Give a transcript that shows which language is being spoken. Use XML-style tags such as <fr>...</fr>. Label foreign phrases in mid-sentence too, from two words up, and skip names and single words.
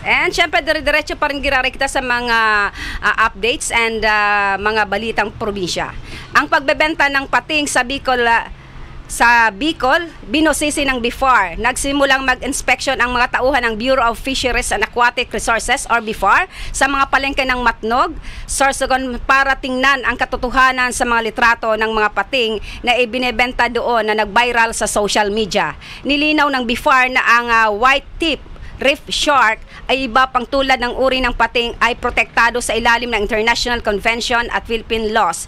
<tl>And syempre dire-diretso pa rin girari kita sa mga updates and mga balitang probinsya. Ang pagbebenta ng pating sa Bicol, binosisi ng BIFAR. Nagsimulang mag-inspection ang mga tauhan ng Bureau of Fisheries and Aquatic Resources or BIFAR sa mga palengke ng Matnog, Sorsogon para tingnan ang katotohanan sa mga litrato ng mga pating na ibinebenta doon na nag-viral sa</tl> <en>social media.</en> <tl>Nilinaw ng BIFAR na ang</tl> <en>white tip reef shark</en> <tl>ay iba pang tulad ng uri ng pating ay protektado sa ilalim ng International Convention at</tl> <en>Philippine laws.</en>